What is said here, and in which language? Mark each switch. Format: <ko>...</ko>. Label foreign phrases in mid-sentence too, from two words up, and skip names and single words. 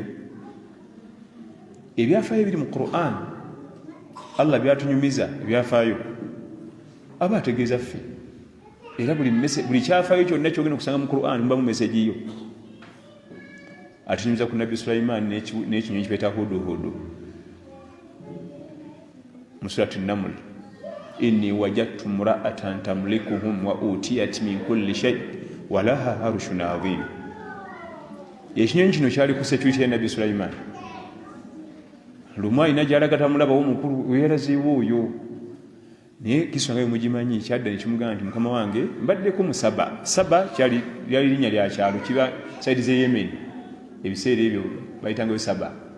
<lg>Ebyafaayo biri mu Qur'an, Allah byatunyumiza ebyafaayo aba ategeeza ffe, era buli kyafaayo kyonna kyogenda okusanga mu Qur'an muba mu meseji yo. Atunyumiza ku nabbi Sulaiman n'ekinyonyi kibeeta huduhudu mu surati Naml,</lg> <ar>إني وجدت امرأة تملكهم وأوتيت من كل شيء ولها عرش عظيم.</ar> <lg>Ekinyonyi kino kyali ku security ya nabbi Sulaiman. Lumu alina gy'alaga tamulabawo mukulu weeraziibwa oyo, naye kisonga mugimanyi kyadda ne kimugamba nti mukama wange mbaddeko mu Saba. Saba lyali linnya lya kyalo kiba saidi z'e Yemen, ebiseera ebyo bayitangayo Saba.</lg>